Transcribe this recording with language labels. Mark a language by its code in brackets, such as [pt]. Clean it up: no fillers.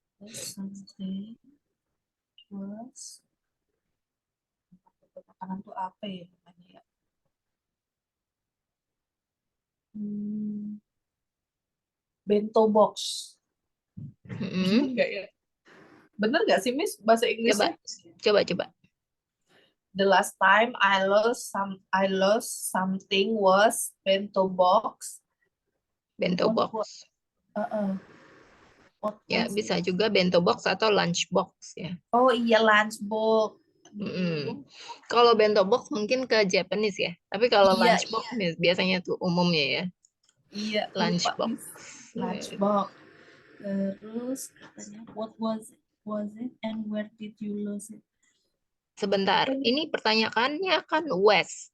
[en] Something was [id] makanan tuh apa ya namanya ya? Bento box. Enggak ya? Bener nggak sih, Miss, bahasa Inggrisnya? Coba. [en] The last time I lost something was bento box. Bento box. [id] Ya, bisa juga bento box atau lunch box ya. Oh iya, lunch box. Kalau bento box mungkin ke Japanese ya. Tapi kalau lunch box biasanya tuh umumnya ya. Iya, [en] lunch box. Lunch box. [id] Terus katanya [en] what was it and where did you lose it? [id] Sebentar, ini pertanyaannya kan when.